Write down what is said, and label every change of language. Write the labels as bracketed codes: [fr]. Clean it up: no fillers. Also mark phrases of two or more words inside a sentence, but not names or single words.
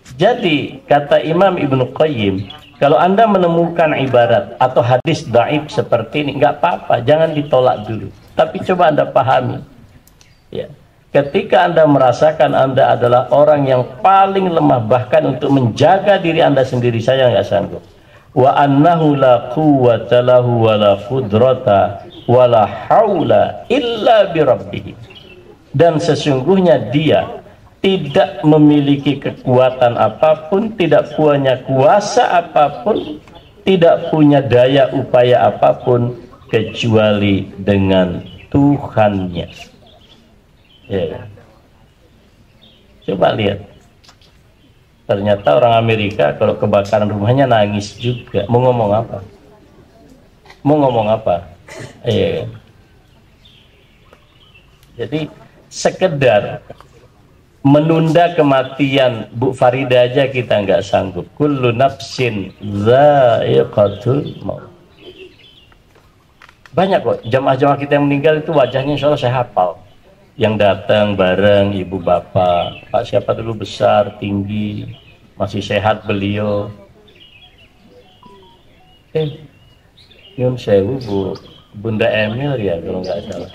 [id] Jadi kata Imam Ibnu Qayyim, kalau Anda menemukan ibarat atau hadis dhaif seperti ini, nggak apa-apa, jangan ditolak dulu, tapi coba Anda pahami. Ya. Ketika Anda merasakan Anda adalah orang yang paling lemah, bahkan untuk menjaga diri Anda sendiri saya nggak sanggup. [ar] وأنه لا قوة له ولا قدرة ولا حول إلا بربه. [id] Dan sesungguhnya dia tidak memiliki kekuatan apapun, tidak punya kuasa apapun, tidak punya daya upaya apapun kecuali dengan Tuhannya. Ya. Coba lihat. Ternyata orang Amerika kalau kebakaran rumahnya nangis juga. Mau ngomong apa? Mau ngomong apa? Iya. Jadi sekedar menunda kematian Bu Farida aja kita nggak sanggup. [ar] كل نفس ذائقة الموت. [id] Banyak kok jamaah-jamaah kita yang meninggal itu wajahnya [ar] إن شاء الله [id] saya hafal. Yang datang bareng ibu bapak, Pak siapa dulu besar, tinggi, masih sehat beliau. [jv] Nyun sewu [id] Bu Bunda Emil ya kalau nggak salah.